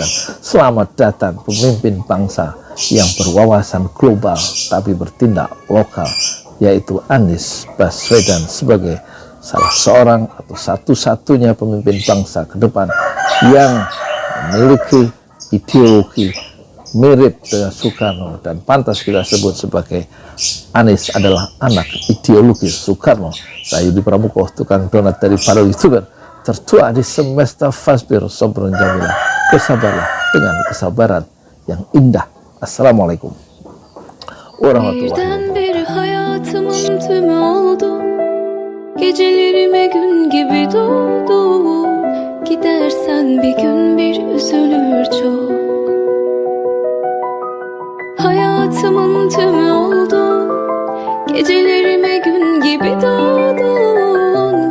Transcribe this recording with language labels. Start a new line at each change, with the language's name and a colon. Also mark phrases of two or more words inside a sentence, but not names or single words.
Indonesian: Selamat datang pemimpin bangsa yang berwawasan global tapi bertindak lokal, yaitu Anies Baswedan sebagai salah seorang atau satu-satunya pemimpin bangsa ke depan yang memiliki ideologi mirip dengan Soekarno dan pantas kita sebut sebagai Anies adalah anak ideologi Soekarno. Saya Yudi Pramuko, tukang donat dari Palu YouTuber, tertua di semesta
Arabic: فاصبر صبرا جميلا.
Indonesian: Bersabarlah dengan kesabaran yang indah.
Arabic: السلام عليكم ورحمة الله وبركاته.
Turkish: Birdenbire hayatımın tümü oldu. Gecelerime gün gibi doldu. Gidersen bir gün bir üzülür çok. Hayatımın tümü oldu. Gecelerime gün gibi doğdun.